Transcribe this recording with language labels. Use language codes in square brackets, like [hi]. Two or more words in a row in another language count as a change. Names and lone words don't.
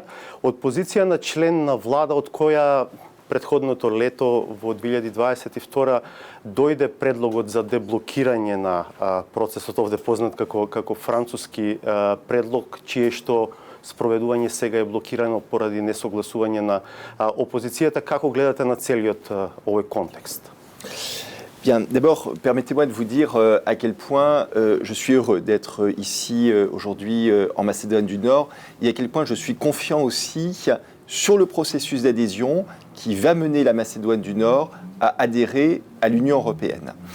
[mk] Од позиција на член на влада од која предходното лето во 2022 дојде предлогот за деблокирање на процесот, овде познат како француски предлог, чие што спроведување сега е блокирано поради несогласување на опозицијата. Како гледате на целиот овој контекст? [fr] Bien, d'abord, permettez-moi de vous dire à quel point je suis heureux d'être ici aujourd'hui en Macédoine du Nord et à quel point je suis confiant aussi sur le processus d'adhésion qui va mener la Macédoine du Nord à adhérer à l'Union européenne.